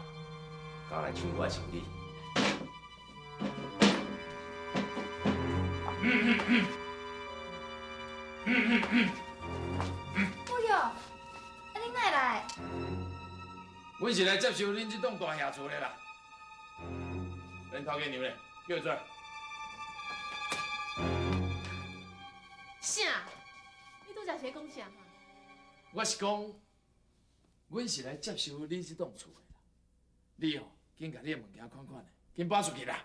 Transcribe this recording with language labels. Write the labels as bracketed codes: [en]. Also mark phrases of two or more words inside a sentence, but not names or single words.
[nan] 敢来抢我的胜利？母爷，啊恁哪会来？阮是来接收恁这栋大厦厝的啦。恁头家娘咧，叫伊出来。啥？你拄则是讲啥？我是讲，阮是来接收恁这栋厝的啦。你哦，紧甲你的物件款款的，紧搬出去啦。